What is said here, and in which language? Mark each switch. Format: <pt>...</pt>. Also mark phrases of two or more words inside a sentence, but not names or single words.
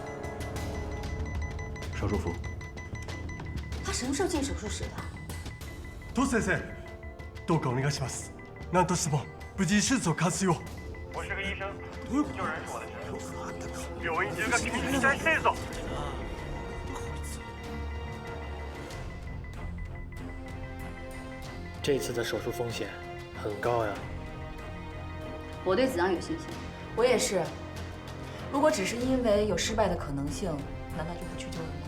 <zh>手术服。他什么时候进手术室的？</zh> <ja>トシ先生、どうかお願いします。何としても無事手術を完遂を。</ja> <zh>我是个医生，救人是我的职责。</zh> <ja>病院中が君に期待しているぞ。</ja> <zh>这次的手术风险很高呀。我对子昂有信心。我也是。如果只是因为有失败的可能性，难道就不去救人吗？</zh>